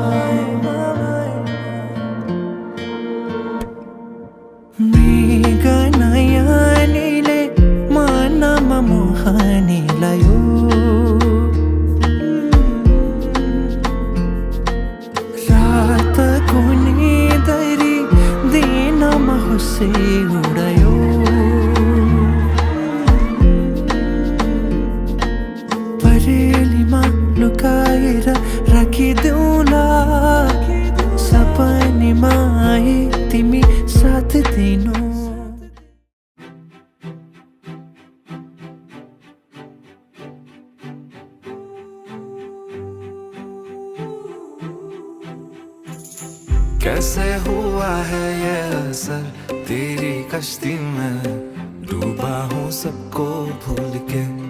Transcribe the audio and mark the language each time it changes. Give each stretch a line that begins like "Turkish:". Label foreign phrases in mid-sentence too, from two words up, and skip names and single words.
Nepali: मृगनयनीले मनमा मोहनी लायो रातको निदरी दिनमा हुस्से उडायो परेलीमा लुकाएर राखिदेऊला सपनीमा आए तिमी साथ दिनु
Hindi: कैसे हुआ है ये असर तेरी कश्ती में डूबा हूँ सबको भूल के